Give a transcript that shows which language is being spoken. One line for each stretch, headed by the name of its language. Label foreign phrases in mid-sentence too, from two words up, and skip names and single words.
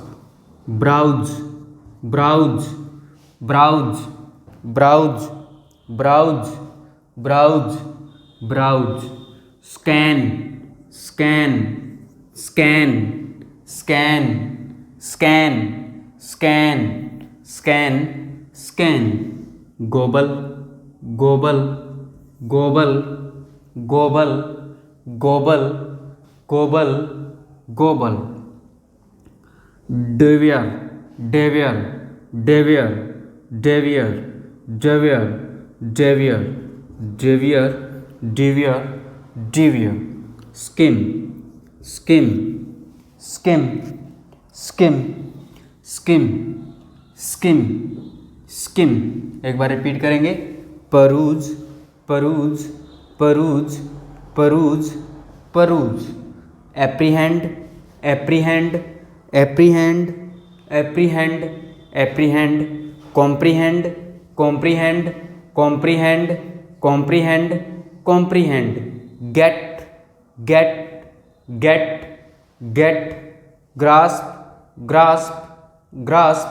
English: browse, browse, browse, browse, browse, browse, browse, scan, scan, scan, scan, scan, scan, scan, scan, gobble, gobble, gobble, gobble, gobble, gobble, gobble, devier, devier, devier, devier, devier, devier, devier, devier, devier, skim, skim, skim, skim, skim, skim, skim।
Hindi: एक बार रिपीट करेंगे,
English: peruse, peruse, peruse, peruse, peruse, apprehend, apprehend, apprehend, apprehend, apprehend, comprehend, comprehend, comprehend, comprehend, comprehend, get, get, get, get, grasp, grasp, grasp,